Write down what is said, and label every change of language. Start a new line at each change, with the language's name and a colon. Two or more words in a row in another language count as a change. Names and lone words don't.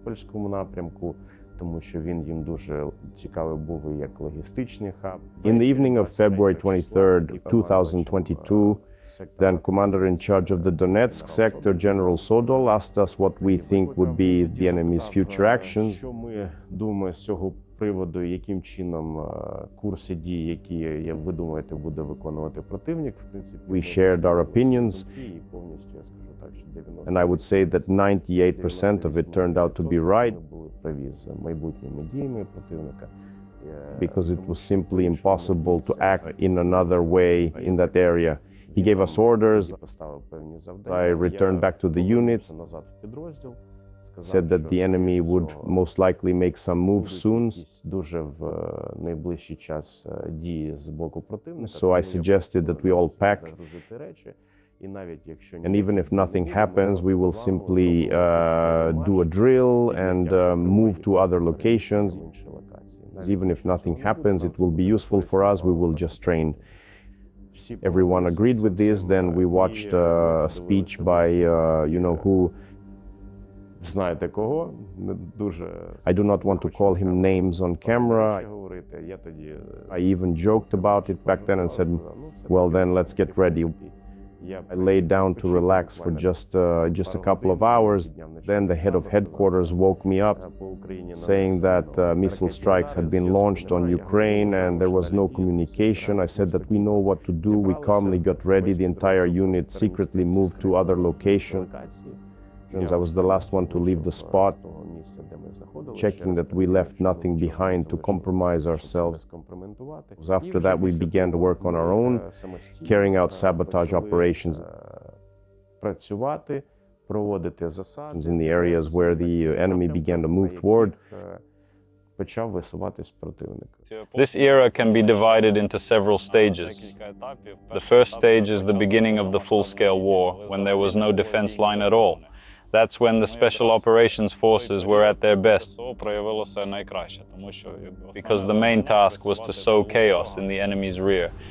English: In the evening of February 23rd, 2022, then Commander-in-Charge of the Donetsk sector, General Sodol, asked us what we think would be the enemy's future actions.
Ukrainian: приводу, яким чином курси дій, які ви думаєте, буде виконувати противник, в принципі,
English: We shared our opinions,
Ukrainian: і повністю, я скажу так, що 90%
English: and I would say that 98% of it turned out to be right,
Ukrainian: були праві з майбутніми діями противника.
English: because it was simply impossible to act in another way in that area. He gave us orders.
Ukrainian: Поставив певні завдання.
English: I returned back to the units,
Ukrainian: назад в підрозділ.
English: said that the enemy would most likely make some moves soon.
Ukrainian: Дуже в найближчий час дії з боку противника.
English: So I suggested that we all pack,
Ukrainian: Загрузити речі. І навіть якщо
English: and even if nothing happens, we will simply do a drill and move to other locations.
Ukrainian: інші локації.
English: Even if nothing happens, it will be useful for us. We will just train. Everyone agreed with this. Then we watched a speech by, who.
Ukrainian: Знаєте кого? Не дуже
English: I do not want to call him names on camera.
Ukrainian: говорити. Я тоді
English: I even joked about it back then and said, well, then let's get ready. I laid down to relax for just a couple of hours. Then the head of headquarters woke me up, saying that missile strikes had been launched on Ukraine and there was no communication. I said that we know what to do. We calmly got ready. The entire unit secretly moved to other locations. I was the last one to leave the spot, checking that we left nothing behind to compromise ourselves. After that, we began to work on our own, carrying out sabotage operations
Ukrainian: працювати, проводити засади
English: in the areas where the enemy began to move toward.
Ukrainian: Почав висуватись противник.
English: This era can be divided into several stages. The first stage is the beginning of the full-scale war, when there was no defense line at all. That's when the Special Operations Forces were at their best, because the main task was to sow chaos in the enemy's rear.